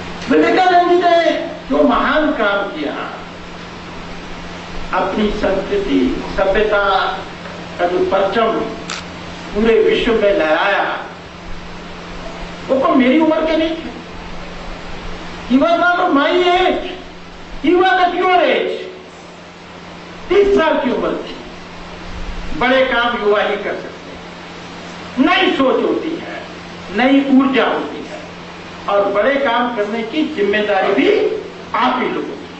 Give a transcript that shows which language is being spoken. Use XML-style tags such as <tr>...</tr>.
<hi>विवेकानंद जी ने जो महान काम किया, अपनी संस्कृति सभ्यता का जो परचम पूरे विश्व में लहराया, वो तो मेरी उम्र के नहीं थे।</hi> <en>He was not of my age, he was of your age।</en> <hi>30 साल की उम्र थी। बड़े काम युवा ही कर सकते हैं। नई सोच होती है, नई ऊर्जा होती है, और बड़े काम करने की जिम्मेदारी भी आप ही लोगों की।</hi>